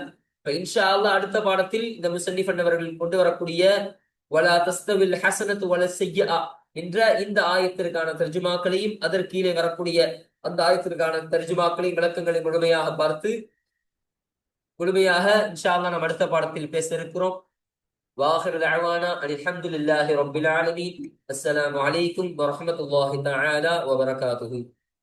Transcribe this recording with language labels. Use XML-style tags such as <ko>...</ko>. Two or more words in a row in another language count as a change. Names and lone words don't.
<ta>இப்ப</ta> <ar>إن شاء الله</ar> <ta>அடுத்த பாடத்தில் இந்த முஸன்னிஃப் அவர்கள் கொண்டு வரக்கூடிய</ta> <ar>ولا تستوي الحسنة ولا السيئة</ar> <ta>என்ற இந்த ஆயத்திற்கான தர்ஜுமாக்களையும், அதற்கு கீழே வரக்கூடிய அந்த ஆயத்திற்கான தர்ஜுமாக்களையும் விளக்கங்களை முழுமையாக</ta> <ar>إن شاء الله</ar> <ta>நாம் அடுத்த பாடத்தில் பேச இருக்கிறோம்.</ta> <ar>وآخر دعوانا أن الحمد لله رب العالمين. السلام عليكم ورحمة الله تعالى وبركاته.</ar>